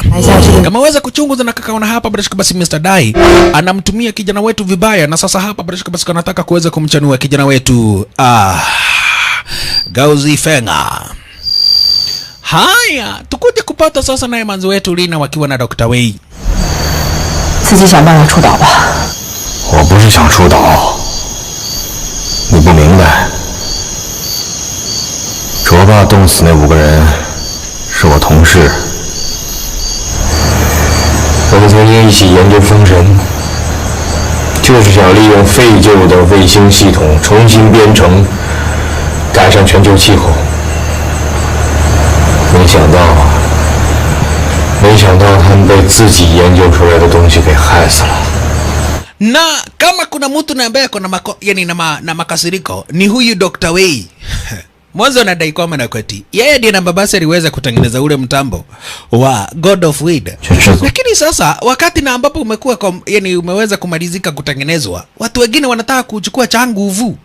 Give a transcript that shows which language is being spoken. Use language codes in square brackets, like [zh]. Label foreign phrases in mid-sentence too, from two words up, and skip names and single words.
[sw] Kama weza kuchunguza na kakaona hapa bila shaka basi Mr. Dai anamtumia kijana wetu vibaya, na sasa hapa bila shaka basi kanataka kuweza kumchanua kijana wetu Gauzi Fenga. Haya, tukuje kupata sasa naye manzi wetu Lina wakiwa na Dr. Wei. [zh] 自己想办法出岛吧。我不是想出岛，你不明白。卓爸冻死那5个人是我同事，我们曾经一起研究封神，就是想利用废旧的卫星系统重新编程，改善全球气候。没想到他们被自己研究出来的东西给害死了。 [sw] Na kama kuna mtu na ambaye kuna yani na makasiriko ni huyu Dr. Wei. Mwanzo anadai kwamba na kweti yeye ndiye na babasi aliweza kutengeneza ule mtambo wa God of Wind. Lakini sasa wakati na ambapo umekuwa yani umeweza kumalizika kutengenezwa, watu wengine wanataka kuchukua cha nguvu.